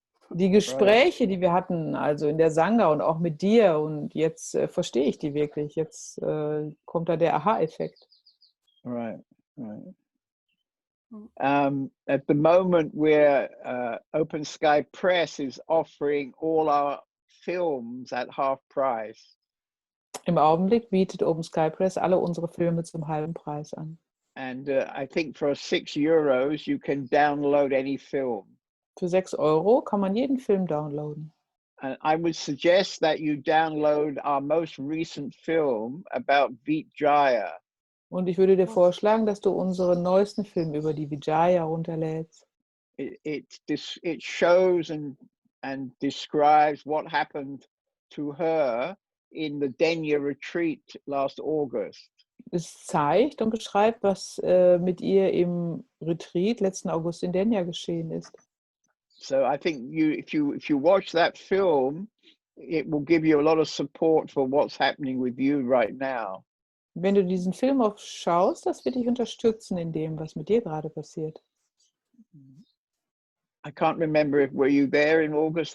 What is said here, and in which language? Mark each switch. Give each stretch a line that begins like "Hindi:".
German: Die Gespräche, die wir hatten, also in der Sangha und auch mit dir. Und jetzt verstehe ich die wirklich. Jetzt kommt da der Aha-Effekt.
English: Right. At the moment, Open Sky Press is offering all our films at half price.
German: Im Augenblick bietet Open Sky Press alle unsere Filme zum halben Preis an.
English: And I think for €6 you can download any film.
German: Für 6 € kann man jeden Film downloaden.
English: And I would suggest that you download our most recent film about Vijaya.
German: Und ich würde dir vorschlagen, dass du unseren neuesten Film über die Vijaya runterlädst.
English: It shows and describes what happened to her in the Denya retreat last August.
German: Es zeigt und beschreibt, was mit ihr im Retreat letzten August in Denya geschehen ist.
English: So I think if you watch that film, it will give you a lot of support for what's happening with you right now.
German: Wenn du diesen Film auch schaust, das wird dich unterstützen in dem, was mit dir gerade passiert.
English: I can't remember if were you there in August.